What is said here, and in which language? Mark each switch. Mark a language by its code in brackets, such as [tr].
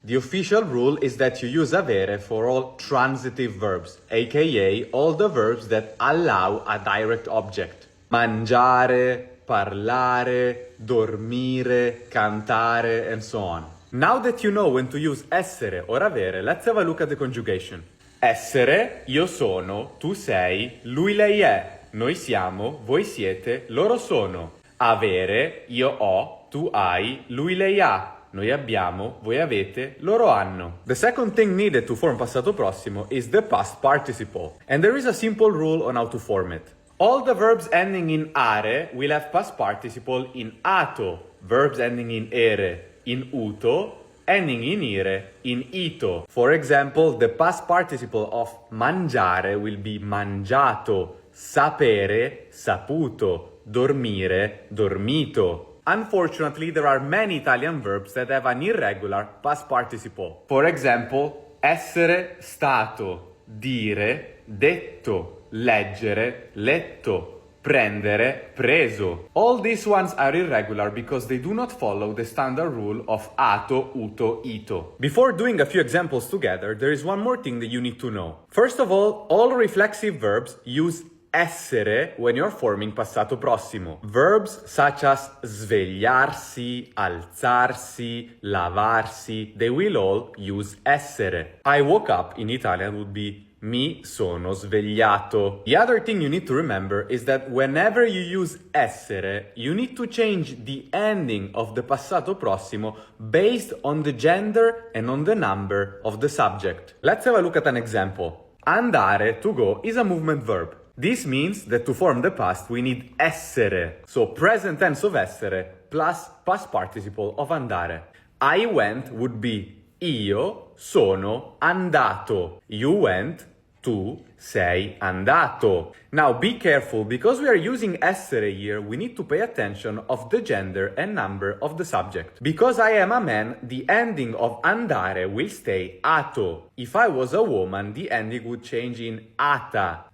[en] The official rule is that you use avere for all transitive verbs, aka all the verbs that allow a direct object. [it] Mangiare, parlare, dormire, cantare, and so on. [en] Now that you know when to use essere or avere, let's have a look at the conjugation. [it] Essere, io sono, tu sei, lui lei è. Noi siamo, voi siete, loro sono. Avere, io ho, tu hai, lui lei ha. Noi abbiamo, voi avete, loro hanno. [en] The second thing needed to form Passato Prossimo is the past participle. And there is a simple rule on how to form it. All the verbs ending in are will have past participle in ato. Verbs ending in ere, in uto, ending in ire, in ito. For example, the past participle of mangiare will be mangiato. [it] Sapere, saputo, dormire, dormito. [en] Unfortunately, there are many Italian verbs that have an irregular past participle. For example, [it] essere stato, dire, detto, leggere, letto, prendere, preso. [en] All these ones are irregular because they do not follow the standard rule of ato, uto, ito. Before doing a few examples together, there is one more thing that you need to know. First of all reflexive verbs use essere when you're forming Passato Prossimo. Verbs such as [it] svegliarsi, alzarsi, lavarsi, [en] they will all use essere. I woke up in Italian would be [it] mi sono svegliato. [en] The other thing you need to remember is that whenever you use essere, you need to change the ending of the Passato Prossimo based on the gender and on the number of the subject. Let's have a look at an example. Andare, to go, is a movement verb. This means that to form the past we need essere, so present tense of essere plus past participle of andare. I went would be [it] io sono andato. [en] You went, [it] tu sei andato. [en] Now be careful, because we are using essere here, we need to pay attention of the gender and number of the subject. Because I am a man, the ending of andare will stay ato. If I was a woman, the ending would change in ata.